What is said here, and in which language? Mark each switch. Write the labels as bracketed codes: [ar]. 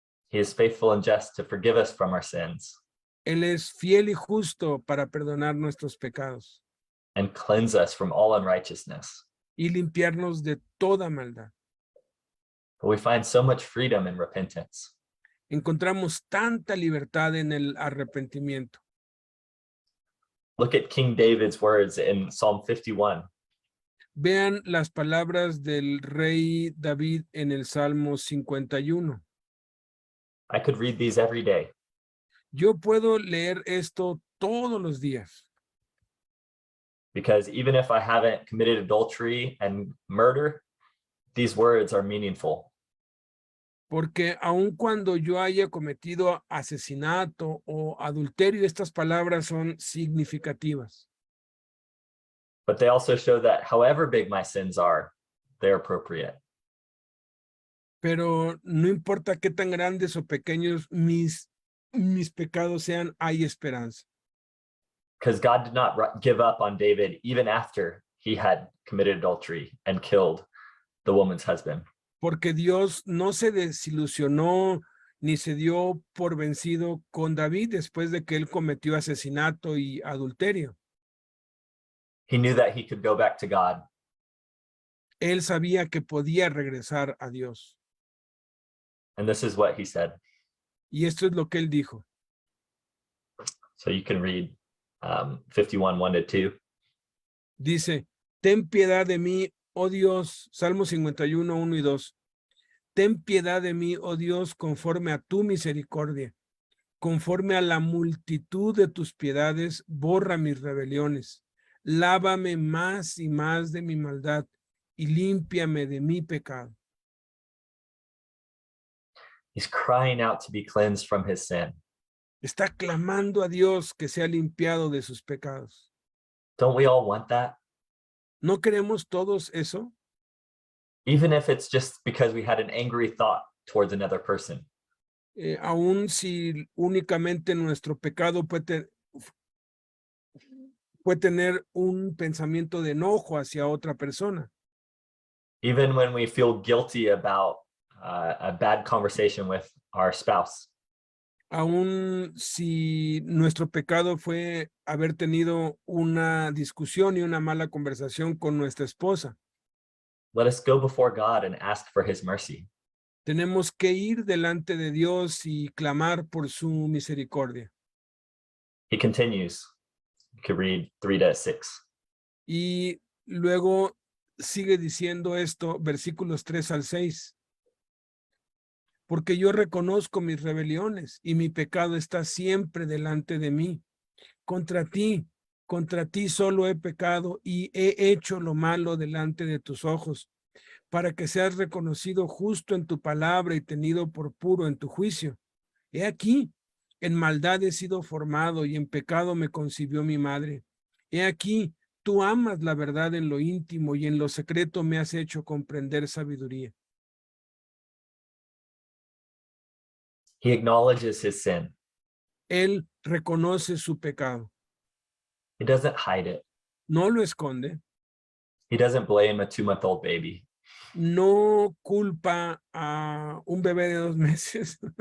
[en] He is faithful and just to forgive us from our sins [es] Él es fiel y justo para perdonar nuestros pecados [en] and cleanse us from all unrighteousness. [es] y limpiarnos de toda maldad. [en] But we find so much freedom in repentance. [es] Encontramos tanta libertad en el arrepentimiento. [en] Look at King David's words in Psalm 51. [es] Vean las palabras del rey David en el Salmo 51. [en] I could read these every day. [es] Yo puedo leer esto todos los días, [en] Because even if I haven't committed adultery and murder, these words are meaningful. [es] porque aun cuando yo haya cometido asesinato o adulterio, estas palabras son significativas. [en] But they also show that however big my sins are, they're appropriate. [es] Pero no importa qué tan grandes o pequeños mis pecados sean, hay esperanza. [en] Because God did not give up on David even after he had committed adultery and killed the woman's husband. [es] Porque Dios no se desilusionó ni se dio por vencido con David después de que él cometió asesinato y adulterio. [en] He knew that he could go back to God. [es] Él sabía que podía regresar a Dios. [en] And this is what he said. [es] Y esto es lo que él dijo. [en] So you can read 51, 1-2. [es] Dice, ten piedad de mí, oh Dios, Salmo 51, 1 y 2. Ten piedad de mí, oh Dios, conforme a tu misericordia. Conforme a la multitud de tus piedades, borra mis rebeliones. Lávame más y más de mi maldad y límpiame de mi pecado. [en] He's crying out to be cleansed from his sin. [es] Está clamando a Dios que sea limpiado de sus pecados. [en] Don't we all want that? [es] ¿No queremos todos eso? [en] Even if it's just because we had an angry thought towards another person. [es] Aun si únicamente nuestro pecado puede tener un pensamiento de enojo hacia otra persona. [en] Even when we feel guilty about a bad conversation with our spouse. [es] Aun si nuestro pecado fue haber tenido una discusión y una mala conversación con nuestra esposa. [en] Let us go before God and ask for his mercy. [es] Tenemos que ir delante de Dios y clamar por su misericordia. [en] He continues. You could read 3-6. [es] Y luego sigue diciendo esto, versículos 3 al 6. Porque yo reconozco mis rebeliones y mi pecado está siempre delante de mí. Contra ti solo he pecado y he hecho lo malo delante de tus ojos, para que seas reconocido justo en tu palabra y tenido por puro en tu juicio. He aquí, en maldad he sido formado y en pecado me concibió mi madre. He aquí, tú amas la verdad en lo íntimo y en lo secreto me has hecho comprender sabiduría. [en] He acknowledges his sin. [es] Él reconoce su pecado. [en] He doesn't hide it. [es] No lo esconde. [en] He doesn't blame a 2-month-old baby. [es] no culpa a un bebé de 2 meses.